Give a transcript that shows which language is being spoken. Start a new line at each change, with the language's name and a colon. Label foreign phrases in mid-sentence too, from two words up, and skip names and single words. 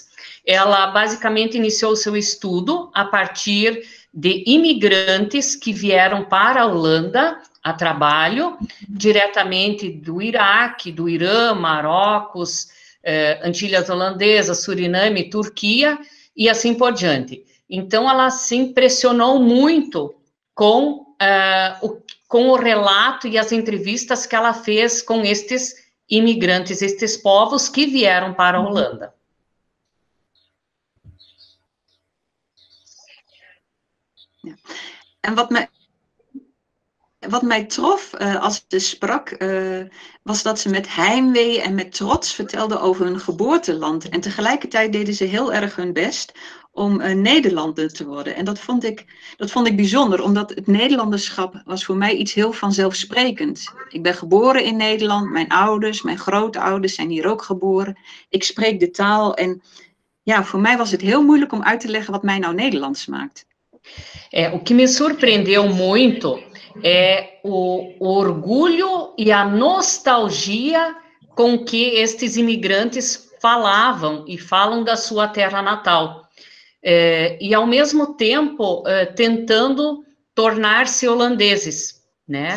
Portuguese: Ela basicamente iniciou seu estudo a partir de imigrantes que vieram para a Holanda a trabalho, diretamente do Iraque, do Irã, Marrocos, Antilhas Holandesas, Suriname, Turquia e assim por diante. Então, ela se impressionou muito com o relato e as entrevistas que ela fez com estes imigrantes, estes povos que vieram para a Holanda.
Dutch: En wat mij trof als ze sprak, was dat ze met heimwee en met trots vertelde over hun geboorteland. En tegelijkertijd deden ze heel erg hun best om Nederlander te worden. En dat vond ik bijzonder, omdat het Nederlanderschap was voor mij iets heel vanzelfsprekend. Ik ben geboren in Nederland, mijn ouders, mijn grootouders zijn hier ook geboren. Ik spreek de taal en ja, voor mij was het heel moeilijk om uit te leggen wat mij nou Nederlands maakt.
Portuguese: O que me surpreendeu muito é o orgulho e a nostalgia com que estes imigrantes falavam e falam da sua terra natal. E, ao mesmo tempo, tentando tornar-se holandeses, né?